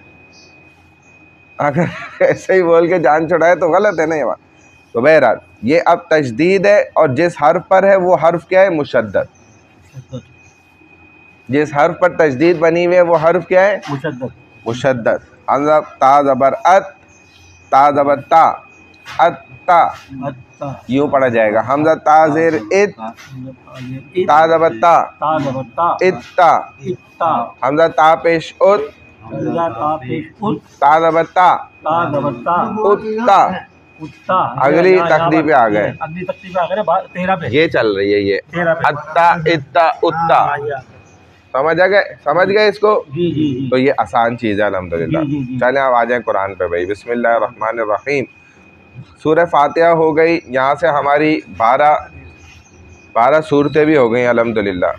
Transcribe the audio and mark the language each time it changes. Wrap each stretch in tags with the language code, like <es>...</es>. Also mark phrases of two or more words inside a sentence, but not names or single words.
<ur>اگر ایسے ہی بول کے جان چھڑائے تو غلط ہے نا یہ بات. تو بہرحال یہ اب تشدید ہے، اور جس حرف پر ہے وہ حرف کیا ہے؟ مشدد. جس حرف پر تشدید بنی ہوئی ہے وہ حرف کیا ہے؟ مشدد. حمزہ تا زبر ات، تا زبر تا، ات تا، یوں پڑھا جائے گا. حمزہ تا زیر ات، تا زبر تا، ات تا. حمزہ تا پیش ات، تا زبر تا، ات تا. اگلی تختی پہ آ گئے، یہ چل رہی ہے یہ اتا اتا اتا. سمجھ گئے اس کو؟ تو یہ آسان چیز ہے الحمدللہ. چلیں اب آ جائیں قرآن پہ بھائی.</ur> <ar>بسم اللہ الرحمن الرحیم.</ar> <ur>سورہ فاتحہ ہو گئی، یہاں سے ہماری 12 صورتیں بھی ہو گئیں الحمدللہ.</ur>